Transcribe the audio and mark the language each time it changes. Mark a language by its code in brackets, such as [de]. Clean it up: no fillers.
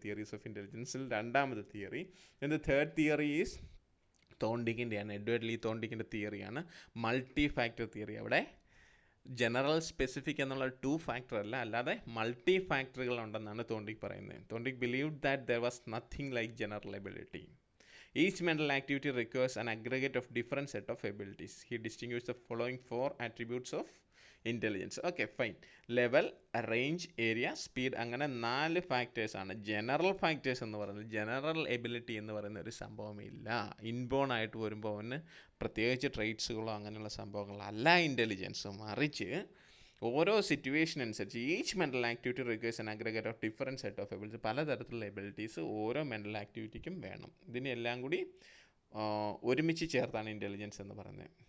[ml] Theories of ഇൻ്റലിജൻസിൽ രണ്ടാമത്തെ theory. Then the third theory is തോണ്ടിക്കിൻ്റെയാണ്, Edward Lee തോണ്ടിക്കിൻ്റെ തിയറിയാണ്, multi factor theory. അവിടെ general specific എന്നുള്ള two factor അല്ല, അല്ലാതെ multi ഫാക്ടറുകൾ ഉണ്ടെന്നാണ് തോണ്ടിക് പറയുന്നത്. [en] Thorndike believed that there was nothing like general ability. Each mental activity requires an aggregate of different set of abilities. He distinguished the following 4 attributes of intelligence. Okay, fine. [ml] Level, range, area, speed, അങ്ങനെ 4 factors ആണ്. General factors എന്ന് പറയുന്നത്, general ability എന്ന് പറയുന്ന ഒരു സംഭവമില്ല. Inborn ആയിട്ട് വരുമ്പോൾ അവന് പ്രത്യേകിച്ച് ട്രേറ്റ്സുകളോ അങ്ങനെയുള്ള സംഭവങ്ങളല്ല ഇൻ്റലിജൻസ്, മറിച്ച് ഓരോ സിറ്റുവേഷൻ അനുസരിച്ച് [en] Each mental activity requires an aggregate of different set of abilities. [ml] പലതരത്തിലുള്ള എബിലിറ്റീസ് ഓരോ മെൻ്റൽ ആക്ടിവിറ്റിക്കും വേണം. ഇതിനെല്ലാം കൂടി ഒരുമിച്ച് ചേർത്താണ് ഇൻ്റലിജൻസ് എന്ന് പറയുന്നത്.